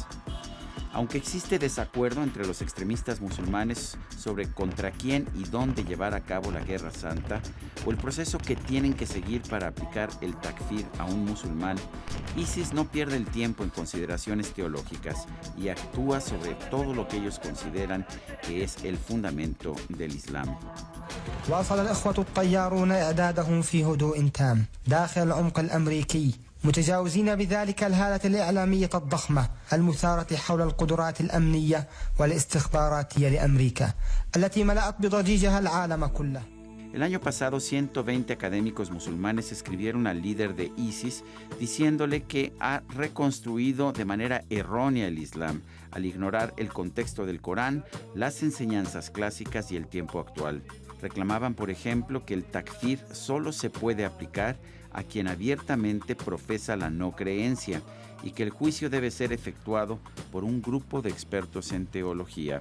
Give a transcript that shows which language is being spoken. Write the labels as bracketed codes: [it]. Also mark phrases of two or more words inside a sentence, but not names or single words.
[es] Aunque existe desacuerdo entre los extremistas musulmanes sobre contra quién y dónde llevar a cabo la Guerra Santa o el proceso que tienen que seguir para aplicar el takfir a un musulmán, ISIS no pierde el tiempo en consideraciones teológicas y actúa sobre todo lo que ellos consideran que es el fundamento del Islam. [ar] واصل الإخوة الطيارون إعدادهم في هدوء تام داخل العمق الأمريكي متجاوزين بذلك الهالة الإعلامية الضخمة المثارة حول القدرات الأمنية والاستخباراتية لأمريكا التي ملأت بضجيجها العالم كله. [es] El año pasado, 120 académicos musulmanes escribieron al líder de ISIS diciéndole que ha reconstruido de manera errónea el Islam al ignorar el contexto del Corán, las enseñanzas clásicas y el tiempo actual. Reclamaban, por ejemplo, que el takfir solo se puede aplicar a quien abiertamente profesa la no creencia y que el juicio debe ser efectuado por un grupo de expertos en teología.